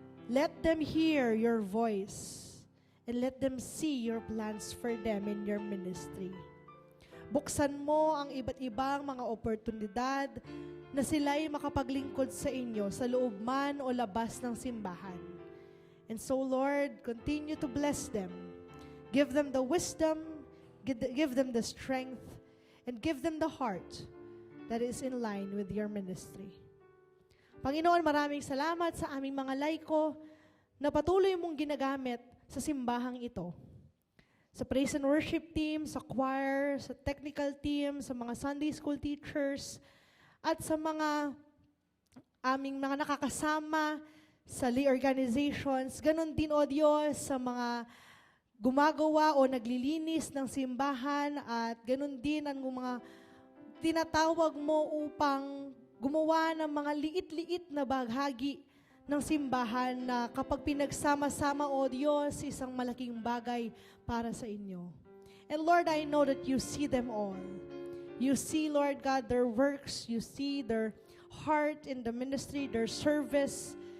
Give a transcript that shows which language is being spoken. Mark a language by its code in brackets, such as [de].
[en] Let them hear your voice and let them see your plans for them in your ministry. [tl] Buksan mo ang iba't ibang mga oportunidad na sila'y makapaglingkod sa inyo sa loob man o labas ng simbahan. [en] And so, Lord, continue to bless them. Give them the wisdom, give them the strength, and give them the heart that is in line with your ministry. [tl] Panginoon, maraming salamat sa aming mga laiko na patuloy mong ginagamit sa simbahang ito. Sa praise and worship team, sa choir, sa technical team, sa mga Sunday school teachers, at sa mga aming mga nakakasama sa lay organizations, ganun din, O Diyos, sa mga gumagawa o naglilinis ng simbahan, at ganun din ang mga tinatawag mo upang gumawa ng mga liit-liit na bahagi ng simbahan na kapag pinagsama-sama, O Diyos, isang malaking bagay para sa inyo. [en] And Lord, I know that you see them all. You see, Lord God, their works. You see their heart in the ministry, their service.